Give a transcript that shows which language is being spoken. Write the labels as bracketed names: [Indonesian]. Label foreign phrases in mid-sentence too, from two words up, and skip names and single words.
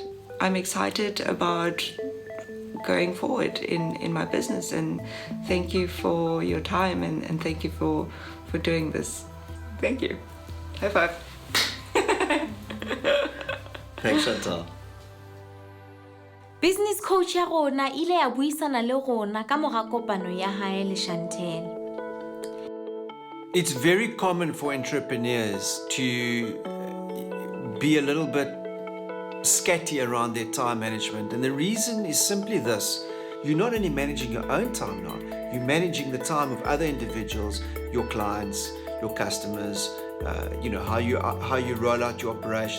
[English] I'm excited about going forward in my business, and thank you for your time, and thank you for doing this. Thank you. High five. Thanks, Chantel. Business coach [Southern Sotho] ya rona ile ya buisana le rona ka mora kopano ya hae le Chantel. [English] It's very common for entrepreneurs to be a little bit scatty around their time management. And the reason is simply this. You're not only managing your own time now, you're managing the time of other individuals, your clients, your customers, how you roll out your operation.